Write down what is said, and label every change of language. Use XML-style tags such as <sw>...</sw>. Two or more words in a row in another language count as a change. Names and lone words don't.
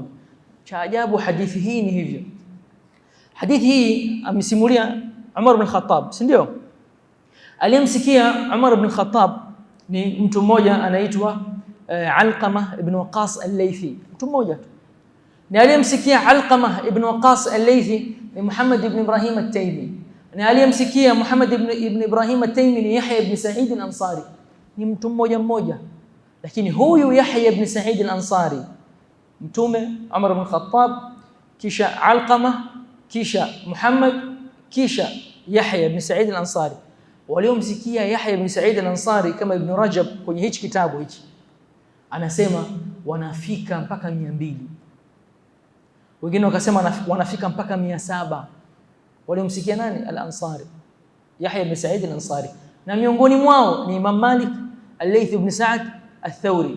<sw>Cha ajabu hadithi hii ni hivyo. Hadithi hii amesimulia Umar ibn Khattab, si ndio? Aliyemsikia Umar ibn Khattab ni mtu mmoja anaitwa Alqama ibn Waqas al-Laythi, mtu mmoja tu. Na aliyemsikia Alqama ibn Waqas al-Laythi ni Muhammad ibn Ibrahim at-Taymi. Na aliyemsikia Muhammad ibn Ibrahim at-Taymi ni Yahya ibn Sa'id al-Ansari, ni mtu mmoja. Lakini huyu Yahya ibn Sa'id al-Ansari, mtume Umar ibn Khattab, kisha Alqama, kisha Muhammad, kisha Yahya ibn Sa'id al-Ansari. Waliomsikia Yahya ibn Sa'id al-Ansari kama Ibn Rajab kwenye hichi kitabu hichi anasema wanafika mpaka 200. Wengine wakasema wanafika mpaka 700. Waliomsikia nani? Al-Ansari, Yahya ibn Sa'id al-Ansari. Na miongoni mwao ni Imam Malik, Al-Layth ibn Sa'd al-Thawri.</sw>